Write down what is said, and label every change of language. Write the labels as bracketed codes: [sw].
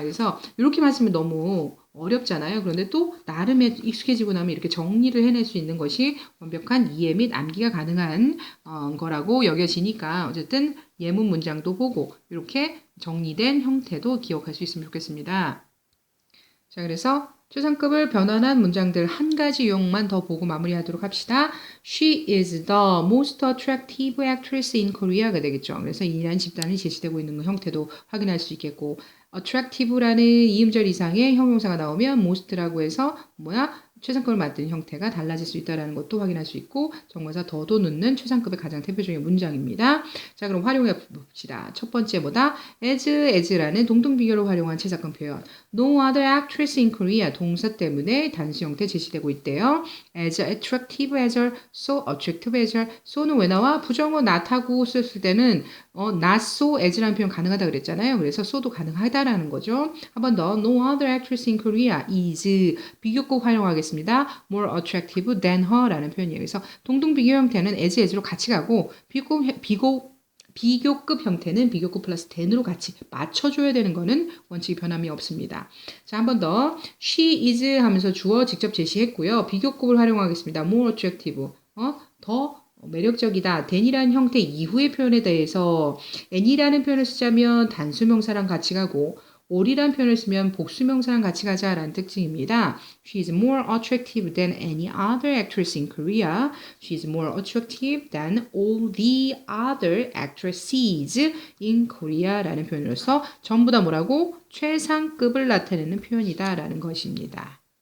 [ko] 그래서 이렇게 말씀은 너무 어렵잖아요. 그런데 또 나름의 익숙해지고 나면 이렇게 정리를 해낼 수 있는 것이 완벽한 이해 및 암기가 가능한 거라고 여겨지니까 어쨌든 예문 문장도 보고 이렇게 정리된 형태도 기억할 수 있으면 좋겠습니다. 자, 그래서 최상급을 변환한 문장들 한 가지 유형만 더 보고 마무리하도록 합시다. [en] She is the most attractive actress in Korea [ko] 가 되겠죠. 그래서 이란 집단이 제시되고 있는 형태도 확인할 수 있겠고 attractive라는 이음절 이상의 형용사가 나오면 most라고 해서 최상급을 만든 형태가 달라질 수 있다는 것도 확인할 수 있고 정관사 더도 넣는 최상급의 가장 대표적인 문장입니다. 자, 그럼 활용해 봅시다. 첫 번째 as라는 동등비교를 활용한 최상급 표현. [en] No other actress in Korea [ko] 동사 때문에 단수 형태 제시되고 있대요. [en] as attractive as her, so attractive as her. [ko] so는 왜 나와? 부정어 not하고 썼을 때는 not so as라는 표현 가능하다 그랬잖아요. 그래서 so도 가능하다라는 거죠. 한 번 더 [en] no other actress in Korea is [ko] 비교급 활용하겠습니다. [en] more attractive than her [ko] 라는 표현이에요. 그래서 동등비교 형태는 as로 같이 가고 비교급 형태는 비교급 플러스 than으로 같이 맞춰줘야 되는 거는 원칙이 변함이 없습니다. 자, 한 번 더 [en] she is [ko] 하면서 주어 직접 제시했고요. 비교급을 활용하겠습니다. [en] more attractive [ko] 더 매력적이다. than이라는 형태 이후의 표현에 대해서 any라는 표현을 쓰자면 단수명사랑 같이 가고 all이라는 표현을 쓰면 복수명사랑 같이 가자라는 특징입니다. [en] She is more attractive than any other actress in Korea. She is more attractive than all the other actresses in Korea [ko] 라는 표현으로서 전부 다 뭐라고? 최상급을 나타내는 표현이다라는 것입니다.